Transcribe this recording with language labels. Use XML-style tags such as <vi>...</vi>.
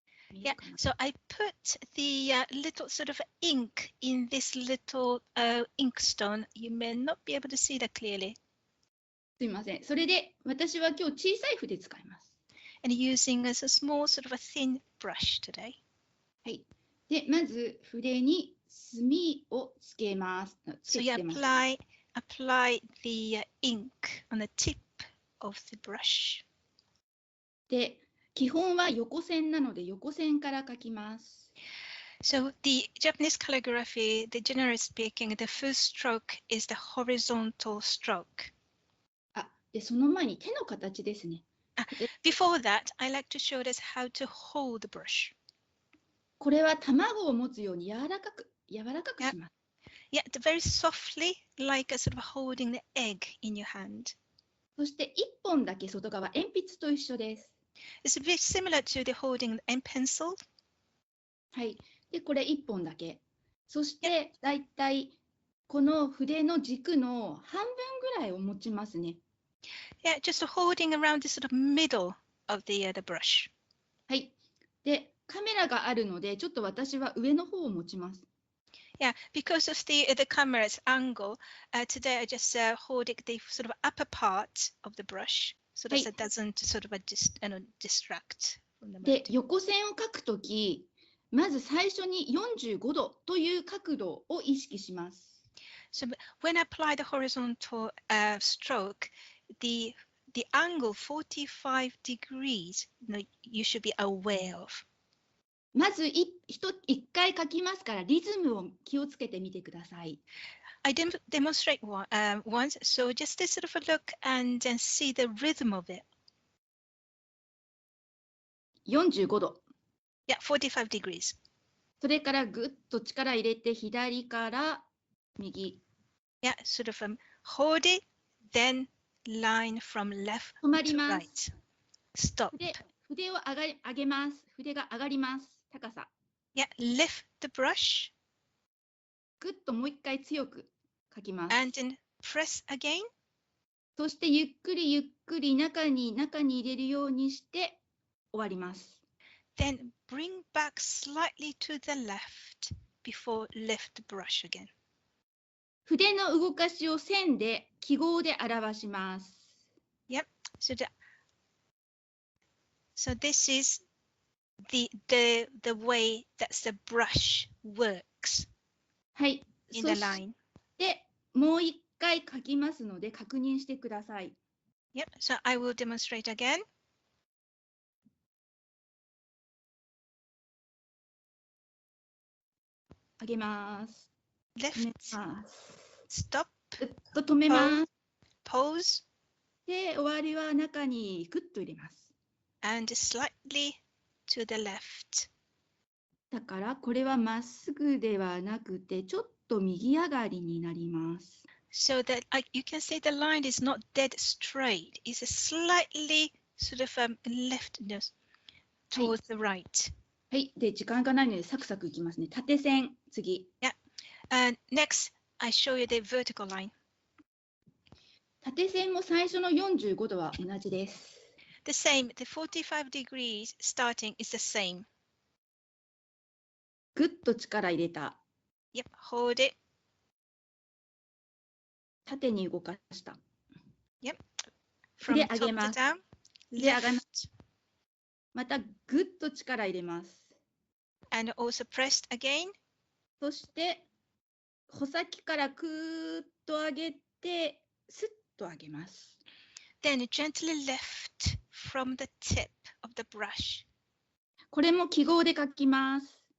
<en>Yeah, so I put the little sort of ink in this little inkstone. You may not be able to see that clearly.</en> <ja>すみません。それで私は今日小さい筆使います。</ja> <en>And using as a small sort of a thin brush today.</en> <ja>はい。で、まず筆に墨をつけます。</ja> <en>So you apply the ink on the tip of the brush.</en> <ja>で、基本は横線なので横線から書きます。</ja> <en>So the Japanese calligraphy, the generally speaking, the first stroke is the horizontal stroke.</en> <ja>で、その前に手の形ですね。</ja> <en>Before that, I like to show us how to hold the brush.</en> <ja>これは卵を持つように柔らかくします。</ja> <en>Yeah, very softly, like a sort of holding the egg in your hand.</en> <ja>そして1本だけ外側、鉛筆と一緒です。</ja> <en>It's a bit similar to the holding the pen pencil.</en> <ja>はい。で、これ1本だけ。そして、だいたいこの筆の軸の半分ぐらいを持ちますね。</ja> <en>Yeah, just holding around the sort of middle of the brush.</en> <ja>はい。で、カメラがあるので、ちょっと私は上の方を持ちます。</ja> <en>Yeah, because of the camera's angle, today I just hold it the sort of upper part of the brush, so that it doesn't sort of distract from the.</en> <ja>で、横線を描くとき、まず最初に45度という角度を意識します。</ja> <en>So when I apply the horizontal stroke, the angle 45 degrees, you should be aware of.</en> <ja>まず一回書きますからリズムを気をつけてみてください。</ja> <en>I demonstrate once, so just to sort of a look and then see the rhythm of it.</en> <ja>45度。</ja> <en>Yeah, 45 degrees.</en> <ja>それからぐっと力入れて左から右。</ja> <en>Yeah, sort of hold it, then line from left</en> <ja>止まり</ja> <en>to</en> <ja>ま</ja> <en>right.</en> <ja>す。</ja> <en>Stop.</en> <ja>筆を上げます。筆が上がります。高さ。</ja> <en>Yeah, lift the brush.</en> <ja>ぐっともう一回強く書きます。</ja> <en>And then press again.</en> <ja>そしてゆっくりゆっくり中に入れるようにして終わります。</ja> <en>Then bring back slightly to the left before lift the brush again.</en> <ja>筆の動かしを線で記号で表します。</ja> <en>Yep. So this is the way that the brush works.</en> <ja>はい。</ja> <en>In the line.</en> <ja>で、もう一回書きますので確認してください。</ja> <en>Yep. So I will demonstrate again.</en> <ja>上げます。</ja> <en>Lift. Stop.</en> <ja>ぐっと止めます。</ja> <en>Pose.</en> <ja>で、終わりは中にグッと入れます。</ja> <en>And slightly to the left.</en> <ja>だからこれはまっすぐではなくてちょっと右上がりになります。</ja> <en>So that you can see the line is not dead straight. It's a slightly sort of left towards the right.</en> <ja>はい。で、時間がないのでサクサクいきますね。縦線、次。</ja> <en>Yeah. And next, I show you the vertical line.</en> <ja>縦線も最初の45度は同じです。</ja> <en>The same. The 45 degrees starting is the same.</en> <ja>ぐっと力入れた。</ja> <en>Yep. Hold it.</en> <ja>縦に動かした。</ja> <en>Yep. From top to down. Lift.</en> <ja>またぐっと力入れます。</ja> <en>And also pressed again.</en> <ja>そして穂先からくーっと上げてスッと上げます。</ja> <en>Then gently lift from the tip of the brush.</en> <ja>これも記号で書きます。</ja>